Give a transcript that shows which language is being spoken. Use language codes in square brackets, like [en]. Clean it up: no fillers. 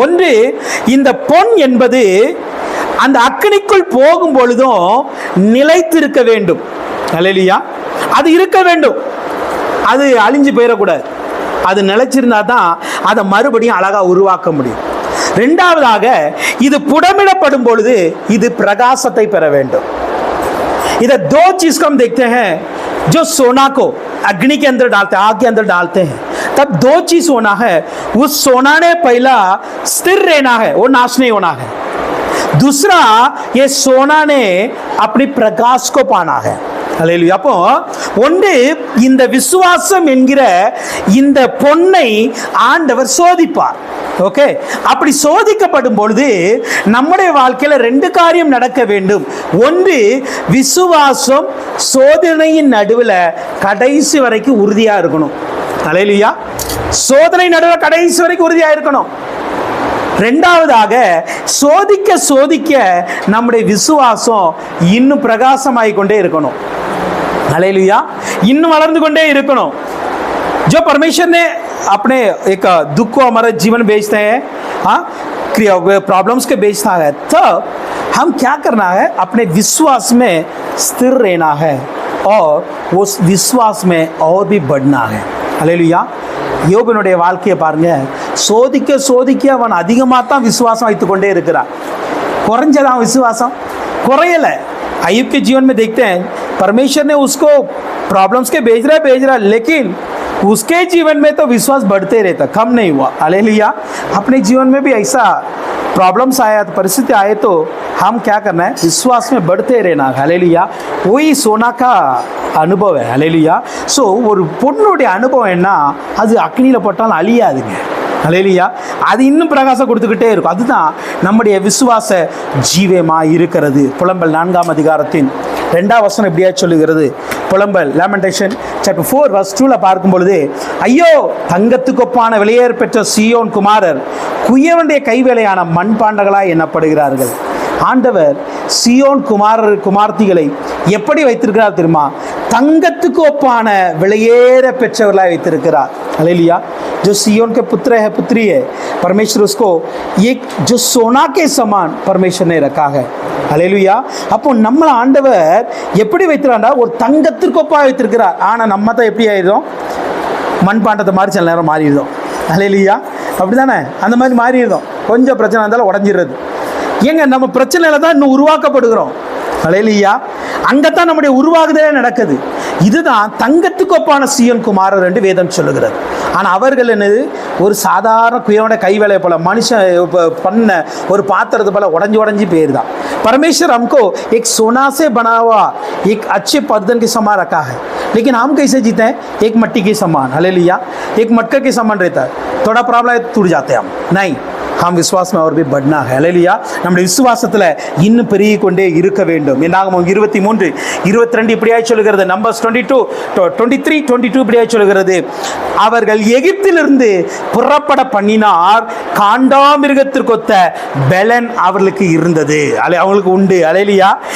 [ta] ஒன்று, இந்த பொன் என்பது அந்த அக்கினிக்குள் போகும் பொழுதும் நிலைத்திருக்க வேண்டும். அல்லேலூயா. அது இருக்க வேண்டும், அது அழிஞ்சு போயிடக்கூடாது. அது நிலைச்சிருந்தா தான் அதை மறுபடியும் அழகா உருவாக்க முடியும். 2வதாக, இது புடமிடப்படும் பொழுது இது பிரகாசத்தை பெற வேண்டும். [hi] इधर 2 चीज को हम देखते हैं, जो सोना को अग्नि के अंदर डालते हैं, आग के अंदर डालते हैं, तब 2 चीज होना है. उस सोना ने पहला स्थिर रहना है, वो नाश नहीं होना है. दूसरा, ये सोना ने अपनी प्रकाश को पाना है. [ta] அல்லேலூயா. அப்போ ஒன்று, இந்த விசுவாசம் என்கிற இந்த பொன்னை ஆண்டவர் சோதிப்பார். ஓகே, அப்படி சோதிக்கப்படும் பொழுது நம்முடைய வாழ்க்கையில 2 காரியம் நடக்க வேண்டும். ஒன்று, விசுவாசம் சோதனையின் நடுவில் கடைசி வரைக்கும் உறுதியா இருக்கணும். அல்லேலூயா. சோதனை நடுவில் கடைசி வரைக்கும் உறுதியா இருக்கணும். 2வதாக, சோதிக்க சோதிக்க நம்முடைய விசுவாசம் இன்னும் பிரகாசமாகிக் கொண்டே இருக்கணும். हालेलुया. இன்னும் வளர்ந்து கொண்டே இருக்கணும். [hi] जो परमेश्वर ने अपने एक दुख को हमारे जीवन भेजते हैं, हाँ, प्रॉब्लम्स के भेजता है, तब हम क्या करना है, अपने विश्वास में स्थिर रहना है और उस विश्वास में और भी बढ़ना है. [ta] हालेलुया. யோபனுடைய வாழ்க்கையை பாருங்க. சோதிக்க சோதிக்க அவன் அதிகமாக தான் விசுவாசம் வைத்துக் கொண்டே இருக்கிறான். குறைஞ்சதான் விசுவாசம், குறையலை. [hi] अय्यूब के जीवन में देखते हैं, परमेश्वर ने उसको प्रॉब्लम्स के भेज रहा, लेकिन उसके जीवन में तो विश्वास बढ़ते रहता, कम नहीं हुआ. हालेलुया. अपने जीवन में भी ऐसा प्रॉब्लम्स आया, तो परिस्थिति आए, तो हम क्या करना है, विश्वास में बढ़ते रहना. हालेलुया. वही सोना का அனுபவம். [ta] ஹல்லேலூயா. ஸோ ஒரு பொண்ணுடைய அனுபவம் என்ன, அது அக்னியில் போட்டாலும் அழியாதுங்க. ஹல்லேலூயா. அது இன்னும் பிரகாசம் கொடுத்துக்கிட்டே இருக்கும். அதுதான் நம்முடைய விசுவாச ஜீவமாக இருக்கிறது. புலம்பல் 4ஆம் அதிகாரத்தின் 2ஆம் வசனம் இப்படியா சொல்லுகிறது. புலம்பல் லேமெண்டேஷன் சாப்டர் 4 verse 2ல பார்க்கும் பொழுது, ஐயோ, தங்கத்துக்கு ஒப்பான விலையேற பெற்ற சீயோன் குமாரர் குயவனுடைய கைவேலையான மண்பாண்டங்களாய் எண்ணப்படுகிறார்கள். ஆண்டவர் சியோன் குமார்த்திகளை எப்படி வைத்திருக்கிறார் தெரியுமா? தங்கத்துக்கு ஒப்பான விலையேற பெற்றவர்களாய் வைத்திருக்கிறார். [hi] हालेलुया. जो सियोन के पुत्र है, पुत्री है, परमेश्वर उसको एक जो सोना के समान परमेश्वर ने रखा है. हालेलुया. [ta] அப்போ நம்ம ஆண்டவர் எப்படி வைத்திருக்காரா, ஒரு தங்கத்திற்கு ஒப்பா வைத்திருக்கிறார். ஆனா நம்ம தான் எப்படி ஆயிடும், மண்பாண்டத்தை மாதிரி சில நேரம் மாறிடுறோம். ஹல்லேலூயா. அப்படிதானே? அந்த மாதிரி மாறிடுறோம். கொஞ்சம் பிரச்சனை இருந்தாலும் உடஞ்சிடுறது. ஏங்க, நம்ம பிரச்சனையில தான் இன்னும் உருவாக்கப்படுகிறோம். ஹல்லேலூயா. அங்கத்தான் நம்முடைய உருவாகுதலே நடக்குது. இதுதான் தங்கத்துக்கு ஒப்பான சீயோன் குமாரர் என்று வேதம் சொல்லுகிறது. ஆனால் அவர்கள் என்னது, ஒரு சாதாரண குயவனோட கைவேலையை போல, மனுஷன் பண்ண ஒரு பாத்திரத்தை போல உடஞ்சி போயிருந்தான். [hi] परमेश्वर हमको एक सोना से बना हुआ एक अच्छे बर्तन के समान रखा है, लेकिन हम कैसे जीते हैं, एक मिट्टी के समान. हालेलुया. एक मटका के समान रहता है. थोड़ा प्रॉब्लम है, टूट जाते हैं हम. नहीं, हम विश्वास में और भी बढ़ना है. हालेलुया. [ta] நம்முடைய விசுவாசத்தில் இன்னும் பெருகி கொண்டே இருக்க வேண்டும். என்னாகும் 23:22 இப்படியாய் சொல்லுகிறது. நம்பர்ஸ் 23:22 இப்படியாய் சொல்லுகிறது. அவர்கள் எகிப்திலிருந்து புறப்பட பண்ணினார், காண்டாமிருகத்திற்கொத்த பெலன் அவர்களுக்கு இருந்தது, அவங்களுக்கு உண்டு. ஹல்லேலூயா.